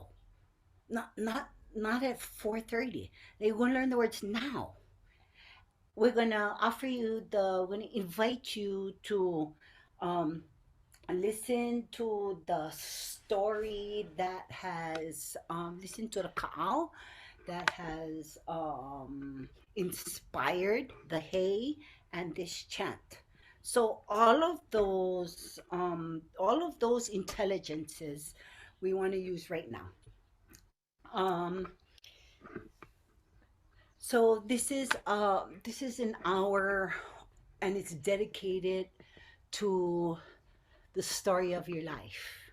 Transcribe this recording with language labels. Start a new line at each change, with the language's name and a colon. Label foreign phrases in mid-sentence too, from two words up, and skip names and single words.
English: Not at 4:30. They're going to learn the words now. We're going to we're going to invite you to um listen to the story that has listen to the kaʻao that has inspired the hay and this chant. So all of those intelligences we want to use right now. um so this is an hour, and it's dedicated to the story of your life.